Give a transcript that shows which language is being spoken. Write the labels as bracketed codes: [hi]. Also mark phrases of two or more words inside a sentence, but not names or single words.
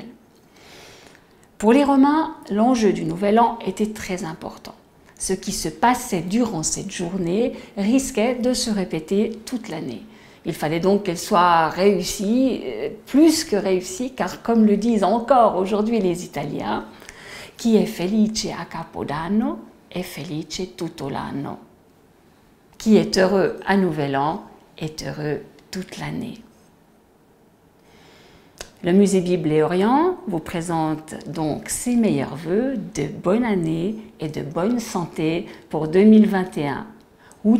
[fr] Pour les Romains, l'enjeu du Nouvel An était très important. Ce qui se passait durant cette journée risquait de se répéter toute l'année. Il fallait donc qu'elle soit réussie, plus que réussie, car comme le disent encore aujourd'hui les Italiens, [it] chi è felice a Capodanno è felice tutto l'anno. [fr] Qui est heureux à Nouvel An est heureux toute l'année. Le musée Bible et Orient vous présente donc ses meilleurs vœux de bonne année et de bonne santé pour 2021.